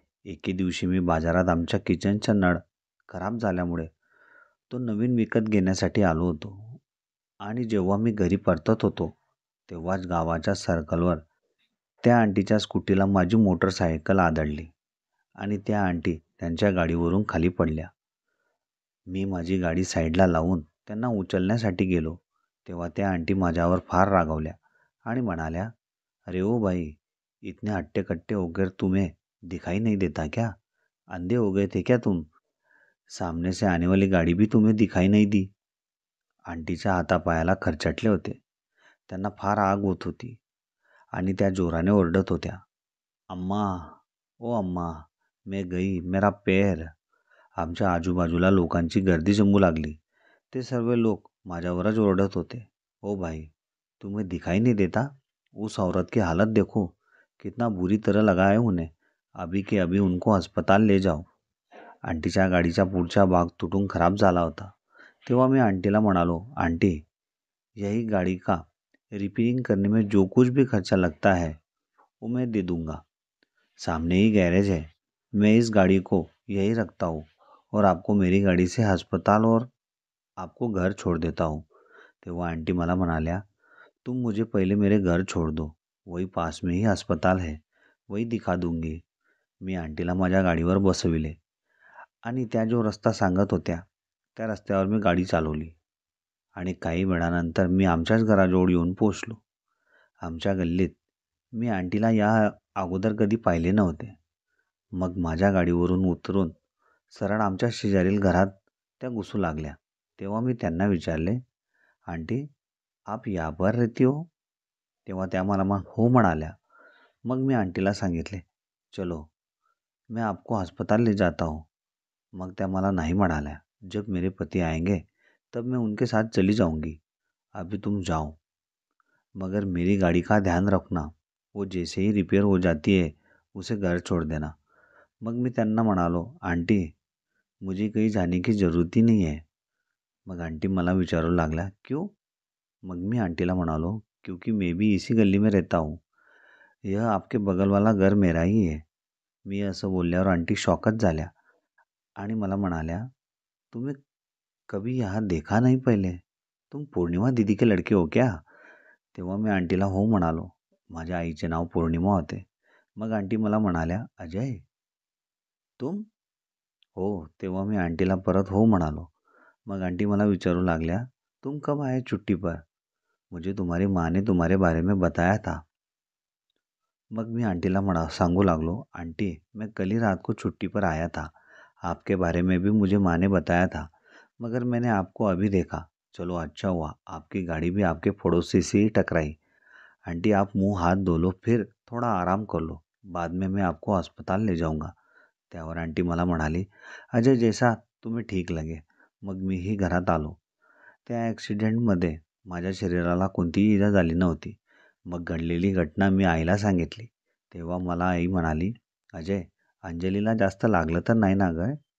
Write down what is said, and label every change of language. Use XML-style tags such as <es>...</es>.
<mr>एके दिवशी मी बाजारात आमच्या किचनचा नळ खराब झाल्यामुळे तो नवीन विकत घेण्यासाठी आलो होतो आणि जेव्हा मी घरी परतत होतो तेव्हाच गावाच्या सर्कलवर त्या आंटीच्या स्कूटीला माझी मोटरसायकल आदळली आणि त्या आंटी त्यांच्या गाडीवरून खाली पडल्या. मी माझी गाडी साईडला लावून त्यांना उचलण्यासाठी गेलो तेव्हा त्या आंटी माझ्यावर फार रागावल्या आणि म्हणाल्या,</mr> <hi>"अरे ओ भाई, इतने हट्टे कट्टे होकर तुम्हें दिखाई नहीं देता क्या? अंधे हो गए थे क्या तुम? सामने से आने वाली गाड़ी भी तुम्हें दिखाई नहीं दी."</hi> <mr>आंटीच्या हातापायाला खरचटले होते. त्यांना फार आग होत होती आणि त्या जोराने ओरडत होत्या,</mr> <hi>"अम्मा, ओ अम्मा, मैं गई, मेरा पैर."</hi> <mr>आमच्या आजूबाजूला लोकांची गर्दी जमू लागली. ते सर्व लोक माझ्यावरच ओरडत होते,</mr> <hi>"ओ भाई, तुम्हें दिखाई नहीं देता? उस औरत की हालत देखो, कितना बुरी तरह लगा है उन्हें. अभी के अभी उनको अस्पताल ले जाओ."</hi> <mr>आंटीच्या गाडीचा पुढचा भाग तुटून खराब झाला होता. तेव्हा मी आंटीला म्हणालो,</mr> <hi>"आंटी, यही गाड़ी का रिपेयरिंग करने में जो कुछ भी खर्चा लगता है वो मैं दे दूंगा. सामने ही गैरेज है. मैं इस गाड़ी को यही रखता हूँ और आपको मेरी गाड़ी से अस्पताल और आपको घर छोड़ देता हूँ."</hi> <mr>तेव्हा आंटी मला म्हणाल्या,</mr> <hi>"तुम मुझे पहले मेरे घर छोड़ दो. वही पास में ही अस्पताल है. वही दिखा दूंगी."</hi> <mr>मी आंटीला माझ्या गाडीवर बसविले आणि त्या जो रस्ता सांगत होत्या त्या रस्त्यावर मी गाडी चालवली आणि काही वेळानंतर मी आमच्याच घराजवळ येऊन पोचलो. आमच्या गल्लीत मी आंटीला या अगोदर कधी पाहिले नव्हते. मग माझ्या गाडीवरून उतरून सरळ आमच्या शेजारील घरात त्या घुसू लागल्या. तेव्हा मी त्यांना विचारले,</mr> <hi>"आंटी, आप यहाँ पर रहती हो?"</hi> <mr>तेव्हा त्या मला हो म्हणाल्या. मग मी आंटीला सांगितले,</mr> <hi>"चलो, मैं आपको अस्पताल ले जाता हूँ."</hi> <mr>मग त्या मला नाही म्हणाल्या,</mr> <hi>"जब मेरे पति आएंगे तब मैं उनके साथ चली जाऊंगी. अभी तुम जाओ, मगर मेरी गाड़ी का ध्यान रखना. वो जैसे ही रिपेयर हो जाती है उसे घर छोड़ देना."</hi> <mr>मग मी त्यांना म्हणालो,</mr> <hi>"आंटी, मुझे कहीं जाने की ज़रूरत ही नहीं है."</hi> <mr>मग आंटी मला विचारू लागल्या,</mr> <hi>"क्यों?"</hi> <mr>मग मी आंटीला म्हणालो,</mr> <hi>"क्योंकि मैं भी इसी गली में रहता हूँ. यह आपके बगल वाला घर मेरा ही है."</hi> <mr>मी असं बोलल्यावर आंटी शॉकच झाल्या आणि मला म्हणाल्या,</mr> <hi>"तुम्हें कभी यहाँ देखा नहीं पहले? तुम पूर्णिमा दीदी के लड़के हो क्या?"</hi> <mr>तेव्हा मी आंटीला हो म्हणालो. माझ्या आईचे नाव पौर्णिमा होते. मग आंटी मला म्हणाल्या, "अजय, तुम?" हो. तेव्हा मी आंटीला परत हो म्हणालो. मग आंटी मला विचारू लागल्या,</mr> <hi>"तुम कब आए छुट्टी पर? मुझे तुम्हारी माँ ने तुम्हारे बारे में बताया था."</hi> <mr>मग मी आंटीला सांगू लागलो,</mr> <hi>"आंटी, मैं कल ही रात को छुट्टी पर आया था. आपके बारे में भी मुझे माँ ने बताया था, मगर मैंने आपको अभी देखा. चलो अच्छा हुआ, आपकी गाड़ी भी आपके पड़ोसी से ही टकराई. आंटी, आप मुंह हाथ धो लो, फिर थोड़ा आराम कर लो. बाद में मैं आपको अस्पताल ले जाऊंगा."</hi> <mr>त्यावर आंटी मला म्हणाली,</mr> <hi>"अजय, जैसा तुम्ही ठीक लगे."</hi> <mr>मग मीही घरात आलो. त्या ॲक्सिडेंटमध्ये माझ्या शरीराला कोणतीही इजा झाली नव्हती. मग घडलेली घटना मी आईला सांगितली. तेव्हा मला आई म्हणाली, "अजय, अंजलीला जास्त लागलं तर नाही ना गं?"</mr>